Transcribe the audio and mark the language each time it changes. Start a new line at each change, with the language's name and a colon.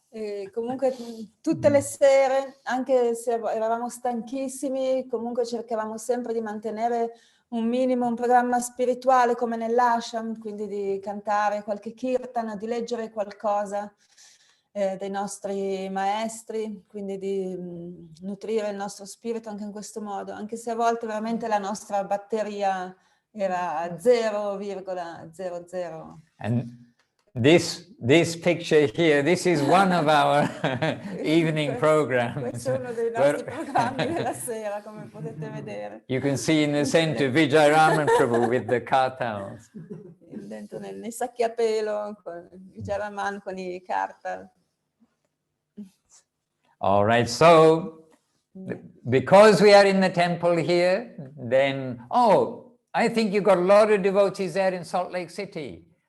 Italian: E comunque tutte le sere, anche se eravamo stanchissimi, comunque cercavamo sempre di mantenere un minimo, un programma spirituale come nell'ashram, quindi di cantare qualche kirtan, di leggere qualcosa dei nostri maestri, quindi di nutrire il nostro spirito anche in questo modo, anche se a volte veramente la nostra batteria era 0,00.
English: And this picture here, this is one of our evening programs.
Italian: Questo è uno dei nostri programmi della sera, come potete vedere.
English: You can see in the center Vijayaraman Prabhu with the kartals.
Italian: Dentro nei sacchi a pelo, con Vijayaraman con i kartal.
English: All right, so because we are in the temple here, then, I think you've got a lot of devotees there in Salt Lake City.